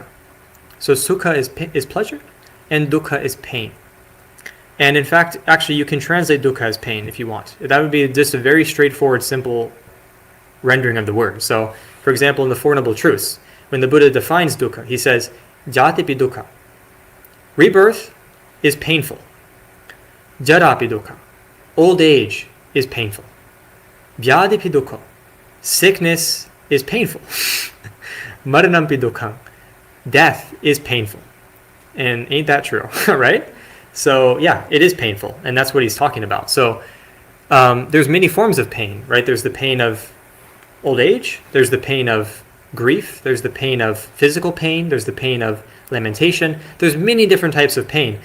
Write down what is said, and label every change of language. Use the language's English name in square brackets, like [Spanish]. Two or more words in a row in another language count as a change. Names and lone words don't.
[English] So sukha is pleasure, and dukkha is pain. And in fact, actually, you can translate dukkha as pain if you want. That would be just a very straightforward, simple rendering of the word. So, for example, in the Four Noble Truths, when the Buddha defines dukkha, he says, [Pali] jatipi dukkha. [English] Rebirth is painful. [Pali] Jarapi dukkha. [English] Old age is painful. [Pali] Vyadipi dukkha. [English] Sickness is painful. [Pali] Maranampi dukkha. [English] Death is painful. And ain't that true, right? So yeah, it is painful, and that's what he's talking about. So there's many forms of pain, right? There's the pain of old age, there's the pain of grief, there's the pain of physical pain, there's the pain of lamentation, there's many different types of pain.